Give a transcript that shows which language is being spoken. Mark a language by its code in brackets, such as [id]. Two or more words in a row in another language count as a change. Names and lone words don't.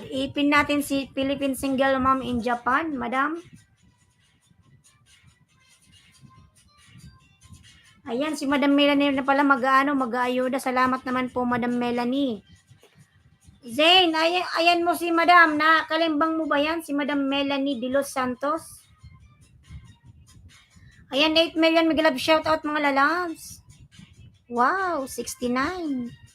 [tl] Ipin natin si Philippine Single Mom in Japan, Madam. Ayan, si Madam Melanie na pala mag-aayuda. Salamat naman po, Madam Melanie. Zane, ayan mo si Madam. Nakalimbang mo ba yan? Si Madam Melanie de los Santos. Ayan, 8 million. Mag- [en] love shoutout, [tl] mga lalabs. Wow, 69.